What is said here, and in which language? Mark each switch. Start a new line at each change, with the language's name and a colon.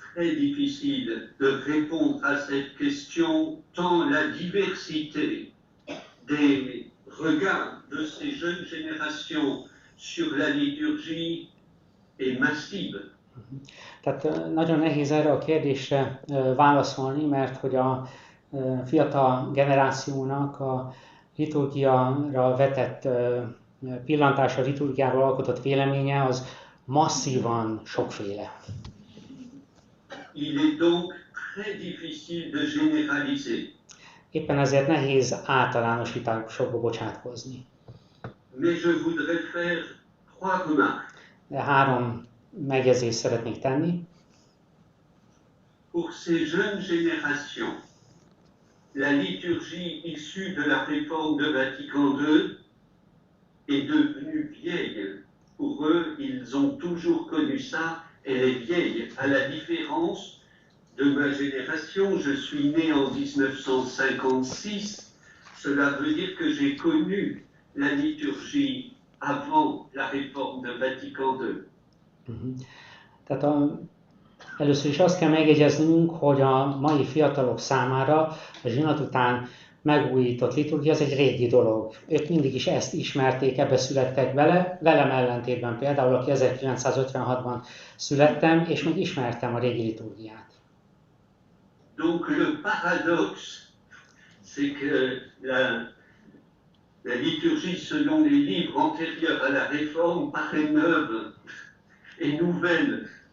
French: très difficile de répondre à cette question, tant la diversité des regards de ces jeunes générations sur la liturgie est massive.
Hungarian: Tehát nagyon nehéz erre a kérdésre válaszolni, mert hogy a fiatal generációnak a liturgiára vetett pillantása, a liturgiáról alkotott véleménye az masszívan sokféle.
French: Il est donc très difficile de généraliser.
Hungarian: Éppen ezért nehéz általánosításokba bocsátkozni.
French: Mais je voudrais faire 3 remarques.
Hungarian: De 3 megjegyzést szeretnék tenni.
French: Pour ces jeunes générations, la liturgie issue de la réforme de Vatican II est devenue vieille. Pour eux, ils ont toujours connu ça, elle est vieille. À la différence de ma génération, je suis né en 1956, cela veut dire que j'ai connu la liturgie avant la réforme de Vatican II.
Hungarian: Tehát először is azt kell megjegyeznünk, hogy a mai fiatalok számára a zsinat után megújított liturgia az egy régi dolog. Ők mindig is ezt ismerték, ebbe születtek bele, velem ellentétben például, aki 1956-ban születtem, és még ismertem a régi liturgiát.
French: Donc le paradoxe, c'est que la liturgie selon les livres antérieurs à la réforme paraît neuve et nouvelle.